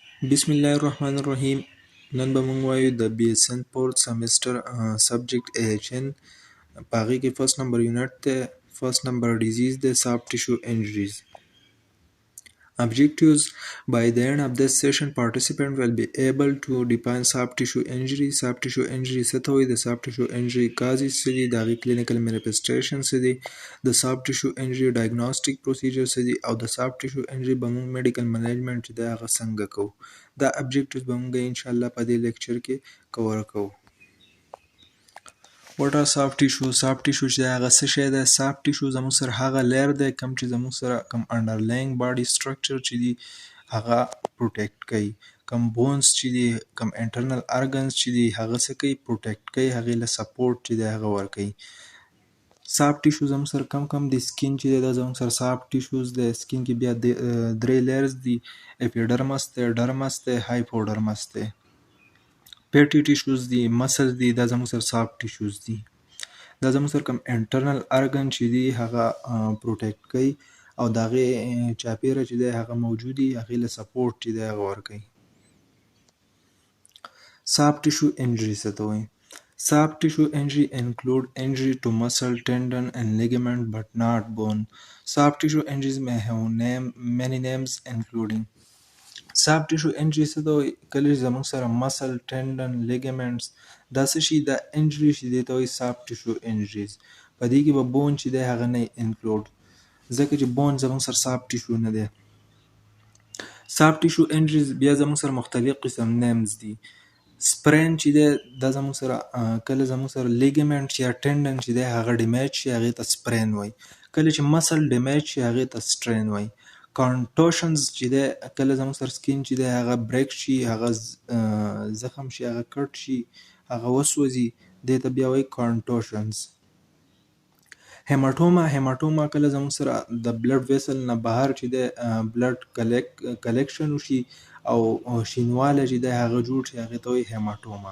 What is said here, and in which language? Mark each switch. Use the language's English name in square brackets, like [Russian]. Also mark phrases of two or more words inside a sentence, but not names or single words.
[Arabic] بسم الله الرحمن الرحیم. [Pashto] نن به موږ وایو د BSN [English] fourth semester subject [Pashto] AHN. په هغې کې [English] first number [Pashto] یونټ دی. [English] first number disease [Pashto] دی [English] soft tissue injuries. Objectives: by the end of this session, participants will be able to define soft tissue injury. Soft tissue injury [Pashto] څه ته وایي؟ د [English] soft tissue injury causes [Pashto] څه دي؟ د هغې [English] clinical manifestations [Pashto] څه دي؟ د [English] soft tissue injury diagnostic procedure [Pashto] څه دي؟ او د [English] soft tissue injury [Pashto] به موږ [English] medical management [Pashto] چې دی هغه څنګه کوو. دا objectives به موږ انشاءالله په دې لیکچر کې کور کوو. [English] What are soft tissue؟ soft tissue [Pashto] چې هغه څه شی دی؟ [English] soft tissue [Pashto] زموږ سره هغه layer دی کوم چې زموږ سره کوم [English] underlying body structure [Pashto] چې دي هغه protect کوي. کوم bones چې دي، کوم [English] internal organs [Pashto] چې دي هغه څه کوي؟ protect کوي، هغې له support چې دی هغه ورکوي. [English] soft tissue [Pashto] زموږ سره کم دی. skin چې دی دا زموږ سره [English] soft tissues [Pashto] دی. skin کې بیا درې layers دي: epidermis دی، dermis دی، hypodermis دی. [English] fatty tissues [Pashto] دي، muscles دي، دا زموږ سره soft tissues دي. دا زموږ سره کوم [English] internal organ [Pashto] چې دي هغه protect کوي او د هغې چاپیره چې دی هغه موجود دي، هغې له support چې دی هغه ورکوي. [English] soft tissue injury [Pashto] څه ته وایي؟ [English] soft tissue injury include injury to muscle, tendon and ligament but not bone. Soft tissue injuries may have many names including. soft tissue injury [Pashto] څه ته وایي؟ کله چې زموږ سره [English] muscle, tendon, ligaments [Pashto] دا څه شي؟ دا injury چې دې ته وایي [English] soft tissue injuries. [Pashto] په دې کې به bone چې دی هغه نه include ځکه چې bone زموږ سره [English] soft tissue [Pashto] نه دی. [English] soft tissue injuries [Pashto] بیا زموږ سره مختلف قسم names دي. sprain چې دی دا زموږ سره کله زموږ سره ligament یا tendon چې دی هغه damage شي هغې ته sprain وایي. کله چې [English] muscle damage [Pashto] شي هغې ته strain وایي. contusions چې دی کله زموږ سره skin چې دی هغه break شي، هغه زخم شي، هغه کټ شي، هغه وسوځي، دې ته بیا وایي contusions. هیماټوما کله زموږ سره د [English] blood vessel [Pashto] نه بهر چې دی [English] blood collection [Pashto] وشي او شینوالی چې دی هغه جوړ شي هغې ته وایي هیماټوما.